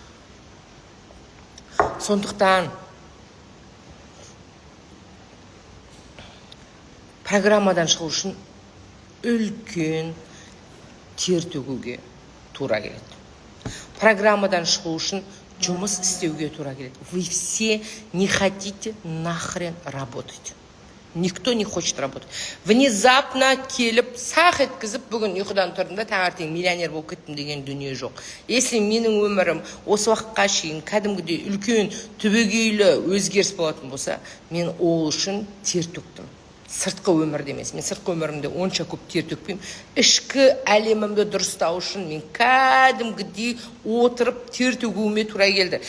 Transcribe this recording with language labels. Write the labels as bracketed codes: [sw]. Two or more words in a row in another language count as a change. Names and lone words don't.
[kk] Сондықтан программадан шығу үшін үлкен тер төгуге тура келеді. Программадан шығу үшін жұмыс істеуге тура келеді. [ru] Вы все не хотите нахрен работать. Никто не хочет работать. [kk] Внезапно келіп, сақ еткізіп, бүгін ұйқыдан тұрдым да, таңертең миллионер болып кеттім деген дүние жоқ. Если менің өмірім осы уақытқа шейін кәдімгідей үлкен түбегейлі өзгеріс болатын болса, мен ол үшін тер төктім. Сыртқы өмірде емес. Мен сыртқы өмірімде онша көп тер төкпеймін. Ішкі әлемімді дұрыстау үшін мен кәдімгідей отырып тер төгуіме тура келді.